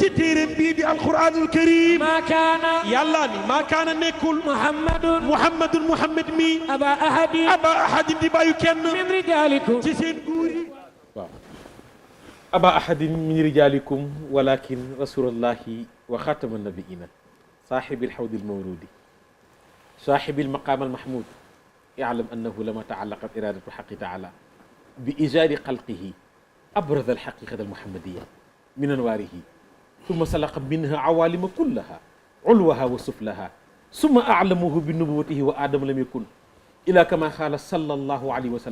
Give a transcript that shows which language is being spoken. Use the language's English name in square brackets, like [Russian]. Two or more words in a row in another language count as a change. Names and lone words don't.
[Wolof] ci téeréem bii di [Arabic] القرآن الكريم. ما كان. [Wolof] yàllaa ni maa kaana nekkul. Muhammad mi. [Arabic] أبا أحد [Wolof] di bàyyu kenn [Arabic] من رجالكم. [Wolof] ci seen góor yi. [Arabic] waaw أبا أحد من رجالكم ولكن رسول الله وخاتم النبيين صاحب الحوض المورود صاحب المقام المحمود يعلم أنه لما تعلقت إرادة الحق تعالى بإيجاد خلقه أبرز الحقيقة المحمدية من أنواره ثم سلخ منها العوالم كلها علوها وسفلها ثم أعلمه بنبوته وآدم لم يكن إلا كما قال صلى الله عليه و